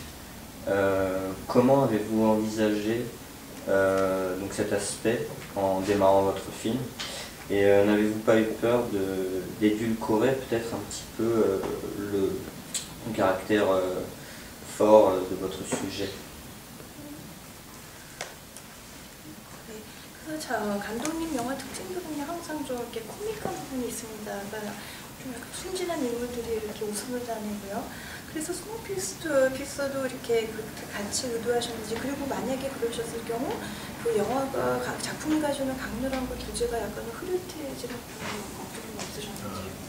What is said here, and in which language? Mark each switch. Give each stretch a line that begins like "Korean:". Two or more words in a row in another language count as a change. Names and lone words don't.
French: Comment avez-vous envisagé donc cet aspect en démarrant votre film, et n'avez-vous pas eu peur d'édulcorer peut-être un petit peu le caractère fort de votre sujet?
Korean: 감독님 영화 특징 중에 항상 좀 이렇게 코믹한 부분이 있습니다. 그러니까 좀 약간 순진한 인물들이 이렇게 웃음을 다니고요. 그래서 스노피스도 이렇게 같이 의도하셨는지, 그리고 만약에 그러셨을 경우 그 영화가 작품이 가지는 강렬한 그 주제가 약간 흐릿해지는 걱정이 없으셨는지.